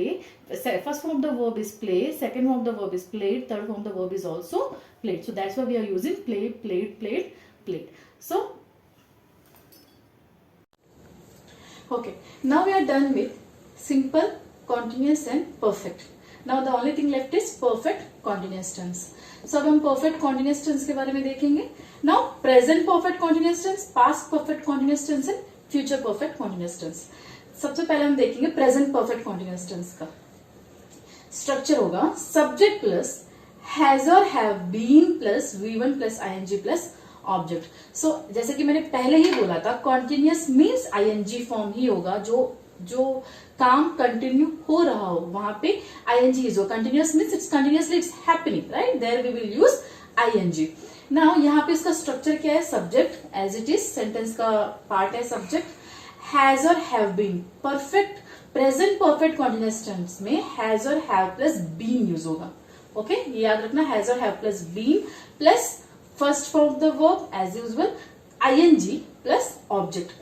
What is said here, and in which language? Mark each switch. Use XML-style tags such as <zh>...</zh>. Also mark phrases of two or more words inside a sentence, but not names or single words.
<en>First form of the verb is play, second form of the verb is played, third form of the verb is also played. So that's why we are using played. So okay, now we are done with simple, continuous and perfect. Now the only thing left is perfect continuous tense.</en> <hi>So अब हम</hi> <en>perfect continuous tense</en> <hi>के बारे में देखेंगे.</hi> <en>Now present perfect continuous tense, past perfect continuous tense and future perfect continuous tense.</en> <hi>सबसे पहले हम देखेंगे</hi> <en>present perfect continuous tense</en> <hi>का स्ट्रक्चर होगा</hi> <en>subject plus has or have been plus V1 plus ING plus object.</en> <hi>So जैसे कि मैंने पहले ही बोला था</hi> <en>continuous means ING</en> <hi>फॉर्म ही होगा. जो काम कंटिन्यू हो रहा हो वहां पे</hi> <en>ING use</en> <hi>हो.</hi> <en>continuous means it's continuously it's happening, right. there we will use ING.</en> <hi>नाउ यहाँ पे इसका स्ट्रक्चर क्या है,</hi> <en>subject as it is,</en> <hi>सेंटेंस का पार्ट है सब्जेक्ट, हैज और</hi> <en>have been. perfect present perfect continuous tense</en> <hi>में हैज और</hi> <en>have plus been use</en> <hi>होगा.</hi> <en>ओके,</en> <hi>ये याद रखना,</hi> <en>has और have plus been plus first form of the verb as usual ING plus object.</en>